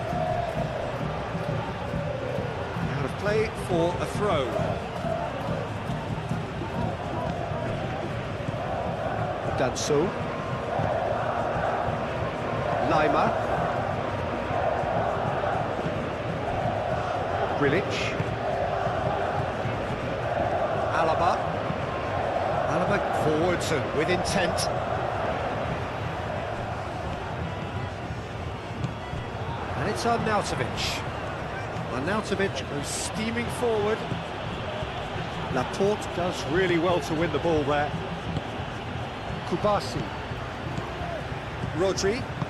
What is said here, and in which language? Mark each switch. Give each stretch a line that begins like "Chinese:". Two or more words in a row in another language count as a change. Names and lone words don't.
English: Out of play for a throw. Danso. Lima. Grilic. Alaba forwards and with intent. And it's Arnautovic. Arnautovic goes steaming forward. Laporte does really well to win the ball there. Kubasi. Rodri.